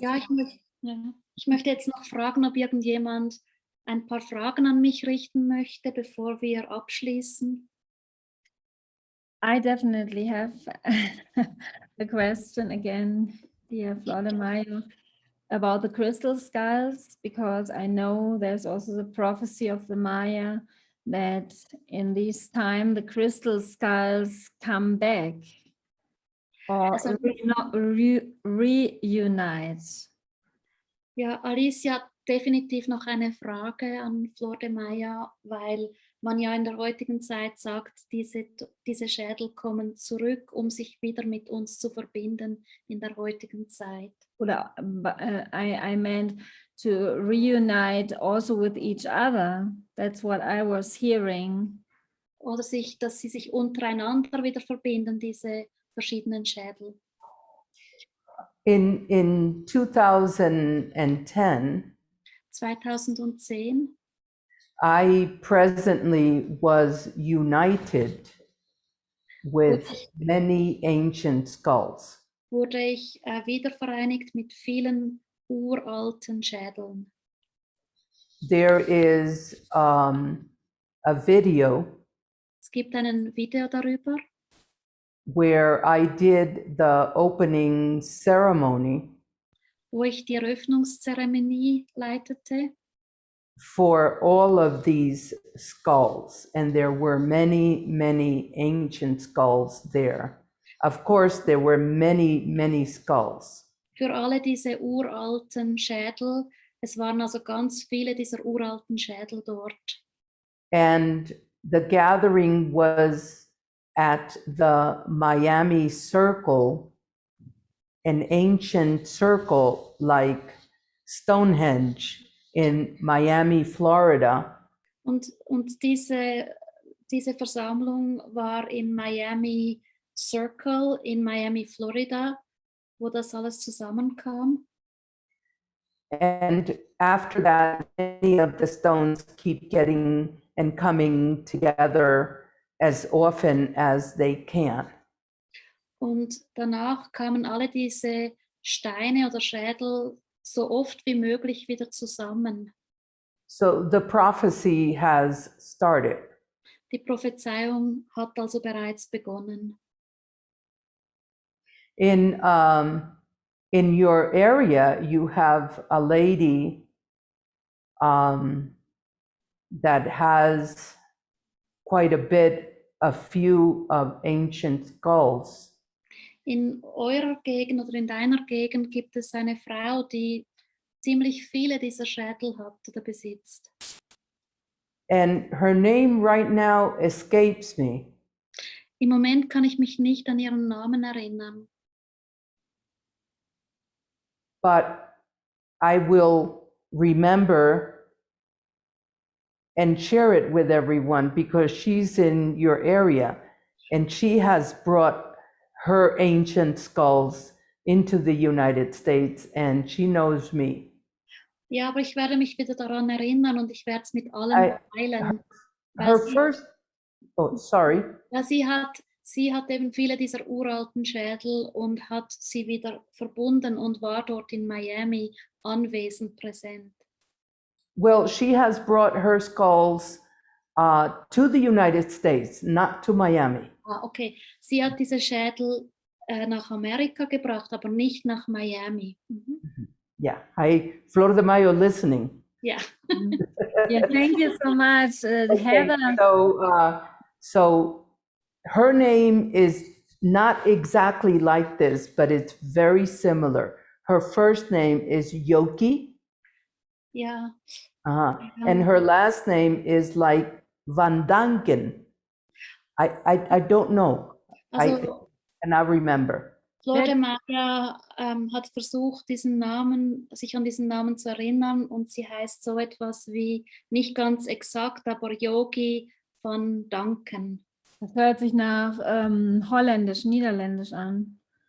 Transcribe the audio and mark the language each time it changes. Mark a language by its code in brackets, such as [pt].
[de] Ja, ich möchte jetzt noch fragen, ob irgendjemand ein paar Fragen an mich richten möchte, bevor wir abschließen. [en] I definitely have a question again, dear Flordemayo, about the crystal skulls, because I know there's also the prophecy of the Maya that in this time the crystal skulls come back or [de] Also- [en] reunite. [de] Ja, Alicia hat definitiv noch eine Frage an Flordemayo, weil man ja in der heutigen Zeit sagt, diese Schädel kommen zurück, um sich wieder mit uns zu verbinden in der heutigen Zeit. Oder, [en] I meant to reunite also with each other. That's what I was hearing. [de] Oder dass sie sich untereinander wieder verbinden, diese verschiedenen Schädel. [en] In 2010, [de] 2010 [en] I presently was united with many ancient skulls. [de] wurde ich wieder vereinigt mit vielen uralten Schädeln. [en] There is a video [de] Es gibt ein Video darüber, [en] where I did the opening ceremony [de] wo ich die Eröffnungszeremonie leitete [en] for all of these skulls, and there were many, many ancient skulls there. Of course, there were many, many skulls. [de] für alle diese uralten Schädel. Es waren also ganz viele dieser uralten Schädel dort. [en] And the gathering was at the Miami Circle, an ancient circle like Stonehenge in Miami, Florida. [de] Und diese Versammlung war im Miami Circle in Miami, Florida, wo das alles zusammenkam. [en] And after that, many of the stones keep getting and coming together as often as they can. [de] Und danach kamen alle diese Steine oder Schädel so oft wie möglich wieder zusammen. [en] So the prophecy has started. [de] Die Prophezeiung hat also bereits begonnen. [en] In your area, you have a lady that has quite a few of ancient skulls. [de] In eurer Gegend oder in deiner Gegend gibt es eine Frau, die ziemlich viele dieser Schädel hat oder besitzt. [en] And her name right now escapes me. [de] Im Moment kann ich mich nicht an ihren Namen erinnern. [en] But I will remember and share it with everyone because she's in your area and she has brought her ancient skulls into the United States and she knows me. [de] Ja, aber ich werde mich wieder daran erinnern und ich werde es mit allen teilen. [en] Her first, oh, sorry. [de] Ja, sie hat eben viele dieser uralten Schädel und hat sie wieder verbunden und war dort in Miami anwesend, präsent. [en] Well, she has brought her skulls to the United States, not to Miami. Ah, okay. [de] Sie hat diese Schädel nach Amerika gebracht, aber nicht nach Miami. Mhm. [en] Yeah. Hi, Flordemayo listening. [de] Ja. [en] Yeah, thank you so much, Okay, Heather. so her name is not exactly like this, but it's very similar. Her first name is Yoki, [de] Ja. [en] and her last name is like Van Danken. I don't know. [de] Also [en] I cannot remember. [de] Flordemayo hat versucht, sich an diesen Namen zu erinnern und sie heißt so etwas wie, nicht ganz exakt, aber Yogi van Danken. Das hört sich nach Holländisch, Niederländisch an.